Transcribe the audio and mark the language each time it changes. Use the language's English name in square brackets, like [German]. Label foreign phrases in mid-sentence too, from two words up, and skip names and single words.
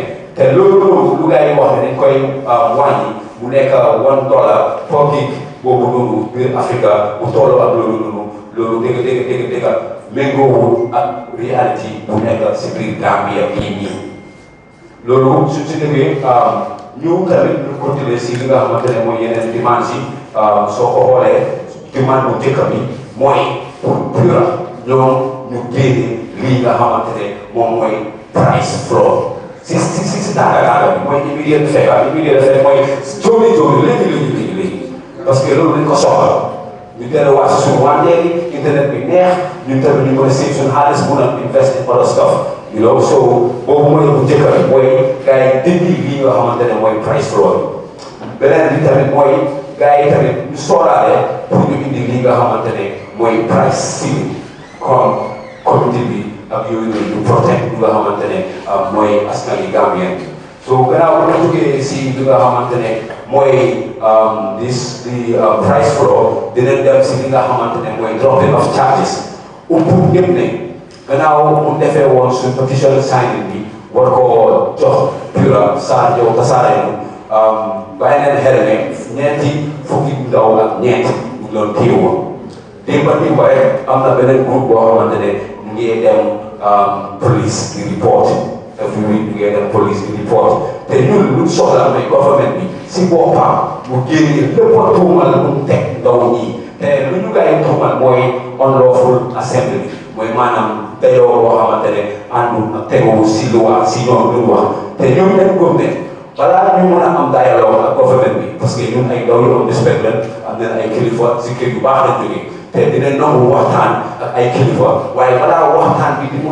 [Wolof] te loolu lu gars yi wax ne dañ koy wàññi mu nekk $1 [English] per gig [Wolof] boobu noonu biir Afrique bu tolloo ak loolu noonu loolu dégg méngoowul ak réalité bu nekk si biir Gambie bii nii loolu su si déggee ñu tamit ñu continuer si li nga xamante ne mooy yeneen demande si soo ko xoolee demande bu njëkk bi mooy pour PURA ñoom ñu génne lii nga xamante ne moom mooy [English] price floor [Wolof] si tàggataaga bi mooy [English] immediate effect [Wolof] mooy jóoni léegi [French] parce que [Wolof] loolu dañ ko soxla ñu delluwaat si suñu wàññeeku internet bi neex ñun tamit ñu mën a save suñu xaalis mun a [English] invest in other stuff you know so [Wolof] boobu mooy bu njëkk bi mooy gars yi dindi lii nga xamante ne mooy [English] price floor [Wolof] beneen bi tamit mooy gars yi tamit ñu sóoraale pour ñu indi lii nga xamante ne mooy [English] price ceiling [French] comme comité [Wolof] bi ak yooyu noonu ñu protect li nga xamante ne mooy askan wi Gambien so gannaaw bu ñu jógee si li nga xamante ne mooy di [English] price floor [Wolof] dinañ dem si li nga xamante ne mooy [English] dropping of charges [Wolof] pour ñëpp ne gannaaw mu defee woon suñ [English] petition signing [Wolof] bi war koo jox PURA Sadio tasaare bàyyi leen xel ne ñeenti fukki ndaw ak ñeent ñu doon téewoon démb rek am na beneen groupe boo xamante ne ñu ngi dem police di [English] report every week [Wolof] ñu ngi dem police di report te ñun lu soxla mooy government bi si boppam mu génne lépp a tuumal lu mu teg ndaw ñi te lu ñu gars yi tuumal mooy [English] unlawful assembly [Wolof] mooy maanaam dayoo boo xamante ne àndul ak tegoo si loi si ñoom lu wax te ñoom dañ gëm ne balaa ñu mën a am dialogue ak government bi [French] parce que [Wolof] ñun ay ndaw yu am respect lañ am nañ ay kilifa si kër yu baax lañ jógee te dinañ nangu waxtaan ak ay kilifa waaye balaa waxtaan bi di mun